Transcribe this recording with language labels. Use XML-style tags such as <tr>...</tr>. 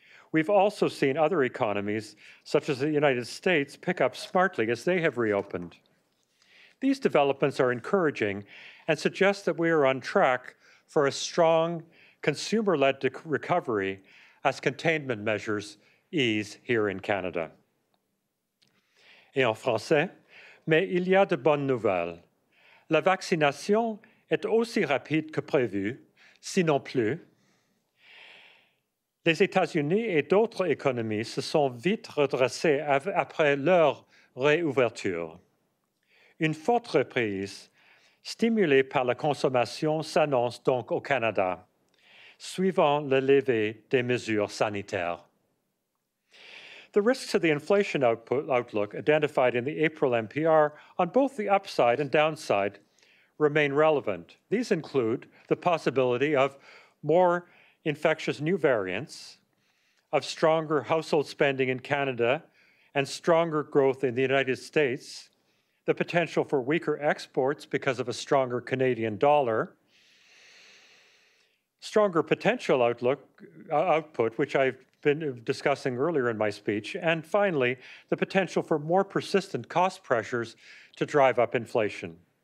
<en>We've also seen other economies, such as the United States, pick up smartly as they have reopened. These developments are encouraging and suggest that we are on track for a strong consumer-led recovery as containment measures ease here in Canada.</en> <fr>Et en français, mais il y a de bonnes nouvelles. La vaccination est aussi rapide que prévu, sinon plus. Les États-Unis et d'autres économies se sont vite redressées après leur réouverture. Une forte reprise, stimulée par la consommation, s'annonce donc au Canada, suivant le levé des mesures sanitaires.</fr> <en>The risks to the inflation outlook identified in the April MPR on both the upside and downside remain relevant. These include the possibility of more infectious new variants, of stronger household spending in Canada and stronger growth in the United States, the potential for weaker exports because of a stronger Canadian dollar, stronger potential output, which I've been discussing earlier in my speech, and finally, the potential for more persistent cost pressures to drive up inflation.</en>